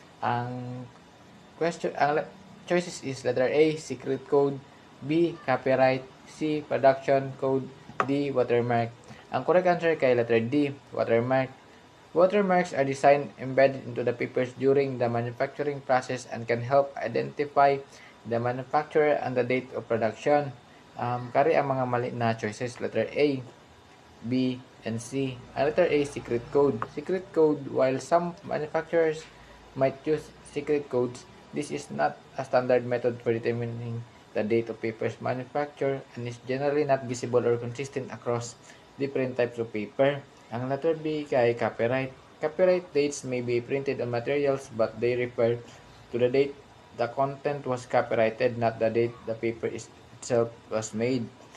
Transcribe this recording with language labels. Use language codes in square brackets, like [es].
[ceb] Ang [en] choices is letter A, secret code, B, copyright, C, production code, D, watermark. [ceb] Ang [en] correct answer [ceb] kay [en] letter D, watermark. Watermarks are designed embedded into the papers during the manufacturing process and can help identify the manufacturer and the date of production. [ceb] Kari ang mga mali na choices, letter A, B, and C. Ang [en] letter A, secret code. Secret code, while some manufacturers might use secret codes, this is not a standard method for determining the date of papers manufactured and is generally not visible or consistent across different types of paper. [ceb] Ang [en] letter B [ceb] kay [en] copyright. Copyright dates may be printed on materials but they refer to the date the content was copyrighted, not the date the paper itself was made.